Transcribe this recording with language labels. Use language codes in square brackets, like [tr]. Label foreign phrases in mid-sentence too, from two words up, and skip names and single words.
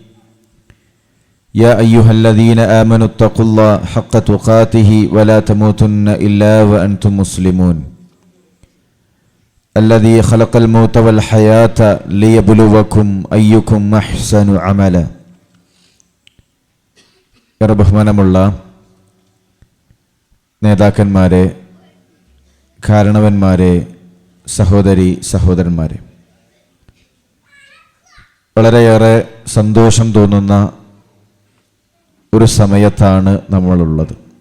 [ar] يا أيها الذين آمنوا اتقوا الله حق تقاته ولا تموتن إلا وأنتم مسلمون. الذي خلق الموت والحياة ليبلوكم أيكم أحسن عملا. [ml] ബഹുമാനമുള്ള നേതാക്കന്മാരെ, കാരണവന്മാരെ, സഹോദരി സഹോദരന്മാരെ, വളരെയേറെ സന്തോഷം തോന്നുന്ന ഒരു സമയത്താണ് നമ്മളുള്ളത്.